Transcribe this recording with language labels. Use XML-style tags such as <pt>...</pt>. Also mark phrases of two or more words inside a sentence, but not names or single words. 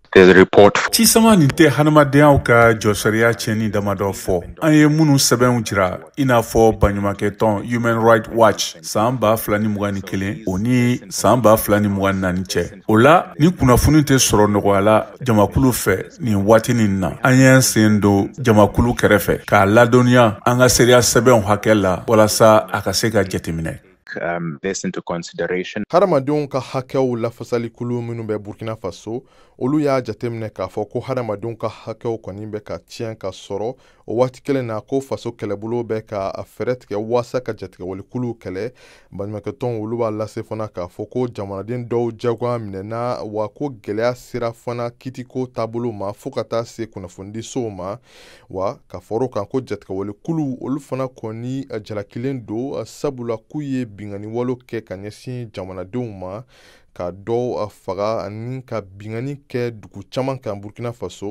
<bm>Cisama nin tɛ hadamadenyaw ka jɔsariya tiɲɛni damadɔ fɔ an ye minnu sɛbɛnw jira i n'a fɔ baɲumankɛ tɔn Human Rights Watch san 2021 o ni san 2024 cɛ. O la ni kunnafoni tɛ sɔrɔ nɔgɔya la jamakulu fɛ nin waati nin na an y'an sen don jamakulu kɛrɛfɛ k'a ladɔnniya an ka seereya sɛbɛnw hakɛ la walasa a ka se ka jateminɛ.</bm> <en>This into consideration.</en> <bm>Hadamadenw ka hakɛw lafasali kulu minnu bɛ Burkina Faso olu y'a jateminɛ k'a fɔ ko hadamadenw ka hakɛw kɔni bɛ ka tiɲɛ ka sɔrɔ o waati kelen na ko faso kɛlɛbolo bɛ ka fɛɛrɛ tigɛ waasa ka jatigɛwale kulu kɛlɛ. Baɲumankɛtɔnw olu b'a lase fana k'a fɔ ko jamanaden dɔw jagoya minɛna wa ko gɛlɛya sera fana kitiko taabolo ma fo ka taa se kunnafonidisow ma wa ka fɔr'o kan ko jatigɛwale kulu olu fana kɔni jalakilen don sabula k'u ye bingani walo kɛ ka ɲɛsin jamanadenw ma ka dɔw faga ani ka bingani kɛ dugu caman kan Burkina Faso.</bm>